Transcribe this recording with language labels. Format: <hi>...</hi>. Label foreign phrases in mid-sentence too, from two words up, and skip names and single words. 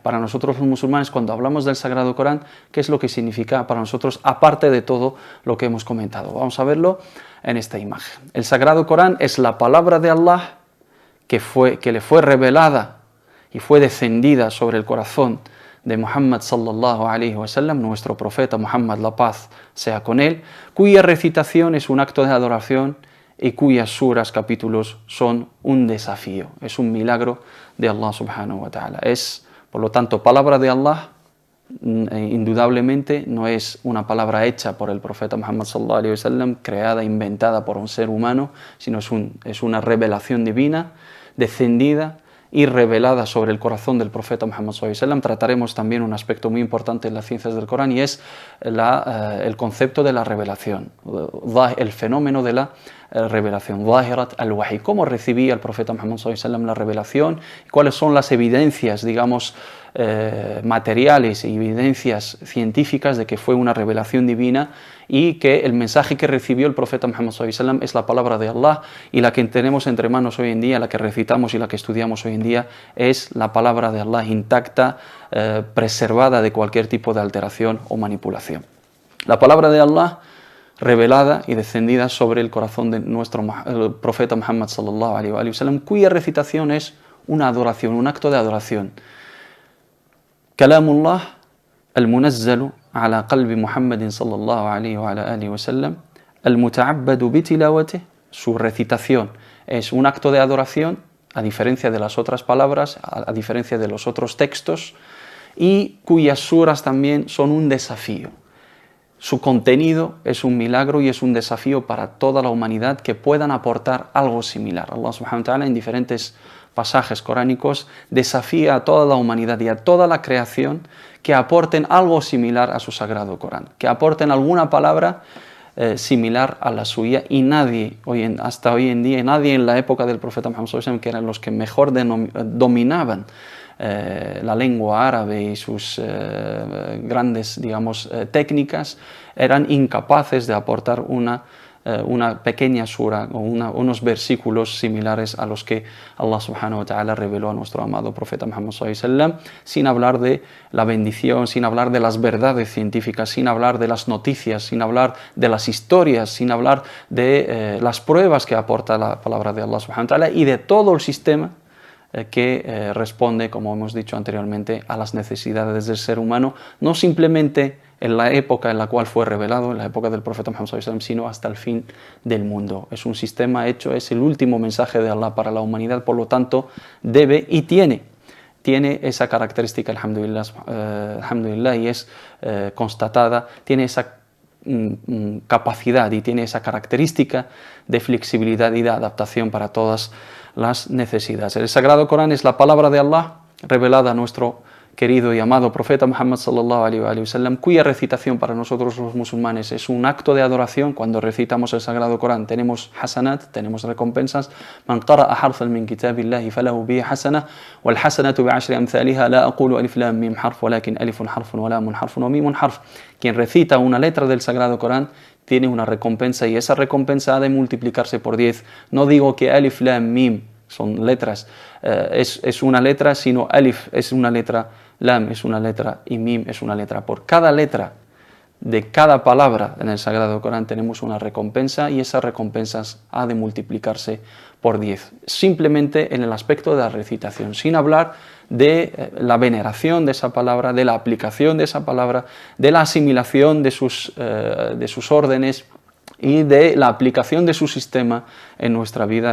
<es>Para nosotros los musulmanes, cuando hablamos del Sagrado Corán, ¿qué es lo que significa para nosotros, aparte de todo lo que hemos comentado? Vamos a verlo en esta imagen. El Sagrado Corán es la palabra de Allah que le fue revelada y fue descendida sobre el corazón de Muhammad</es> <ar>صلى الله عليه وسلم,</ar> <es>nuestro profeta Muhammad, la paz sea con él, cuya recitación es un acto de adoración y cuyas suras, capítulos, son un desafío, es un milagro de Allah</es> <ar>سبحانه وتعالى.</ar> <es>Es, por lo tanto, palabra de Allah, indudablemente no es una palabra hecha por el profeta Muhammad</es> <ar>صلى الله عليه وسلم,</ar> <es>creada, inventada por un ser humano, sino es una revelación divina, descendida y revelada sobre el corazón del profeta Muhammad</es> <ar>صلى الله عليه وسلم.</ar> <es>Trataremos también un aspecto muy importante en las ciencias del Corán y es el concepto de la revelación, el fenómeno de la revelación,</es> <ar>ظاهرة الوحي,</ar> <es>cómo recibía el profeta Muhammad</es> <ar>صلى الله عليه وسلم</ar> <es>la revelación, cuáles son las evidencias, digamos, materiales y evidencias científicas de que fue una revelación divina y que el mensaje que recibió el profeta Muhammad</es> <ar>صلى الله عليه وسلم</ar> <es>es la palabra de Allah, y la que tenemos entre manos hoy en día, la que recitamos y la que estudiamos hoy en día, es la palabra de Allah intacta, preservada de cualquier tipo de alteración o manipulación. La palabra de Allah revelada y descendida sobre el corazón de nuestro profeta Muhammad</es> <ar>صلى الله عليه وسلم,</ar> <es>cuya recitación es una adoración, un acto de adoración.</es> <ar>كلام الله المنزل على قلب محمد صلى الله عليه وسلم المتعبد بتلاوته.</ar> <es>Su recitación es un acto de adoración, a diferencia de las otras palabras, a diferencia de los otros textos, y cuyas suras también son un desafío. Su contenido es un milagro y es un desafío para toda la humanidad que puedan aportar algo similar. Allah</es> <ar>سبحانه وتعالى</ar> <es>en diferentes pasajes coránicos desafía a toda la humanidad y a toda la creación que aporten algo similar a su Sagrado Corán, que aporten alguna palabra similar a la suya, y nadie, hasta hoy en día, nadie en la época del profeta Muhammad</es> <ar>صلى الله عليه وسلم,</ar> <es>que eran los que mejor dominaban la lengua árabe y sus grandes, digamos, técnicas, eran incapaces de aportar una una pequeña sura o unos versículos similares a los que Allah</es> <ar>سبحانه وتعالى</ar> <es>reveló a nuestro amado profeta Muhammad</es> <ar>صلى الله عليه وسلم,</ar> <es>sin hablar de la bendición, sin hablar de las verdades científicas, sin hablar de las noticias, sin hablar de las historias, sin hablar de las pruebas que aporta la palabra de Allah</es> <ar>سبحانه وتعالى</ar> <es>y de todo el sistema que responde, como hemos dicho anteriormente, a las necesidades del ser humano, no simplemente en la época en la cual fue revelado, en la época del profeta Muhammad</es> <ar>صلى الله عليه وسلم,</ar> <es>sino hasta el fin del mundo. Es un sistema hecho, es el último mensaje de Allah para la humanidad, por lo tanto debe y tiene esa característica, alhamdulillah, y es constatada, tiene esa capacidad y tiene esa característica de flexibilidad y de adaptación para todas las necesidades. El Sagrado Corán es la palabra de Allah revelada a nuestro querido y amado profeta Muhammad</es> <ar>صلى الله عليه وسلم,</ar> <es>cuya recitación para nosotros los musulmanes es un acto de adoración. Cuando recitamos el Sagrado Corán tenemos hasanat, tenemos recompensas.</es> <ar>من قرأ حرفا من كتاب الله فله به حسنة والحسنة بعشر أمثالها لا أقول ألف لام ميم حرف ولكن ألف حرف ولام حرف وميم حرف.</ar> <es>Quien recita una letra del Sagrado Corán tiene una recompensa y esa recompensa ha de multiplicarse por 10. No digo que</es> <ar>ألف لام ميم</ar> <es>son letras, es una letra, sino alif es una letra, lam es una letra y mim es una letra. Por cada letra de cada palabra en el Sagrado Corán tenemos una recompensa y esas recompensas ha de multiplicarse por 10. Simplemente en el aspecto de la recitación, sin hablar de la veneración de esa palabra, de la aplicación de esa palabra, de la asimilación de sus órdenes y de la aplicación de su sistema en nuestra vida.</es>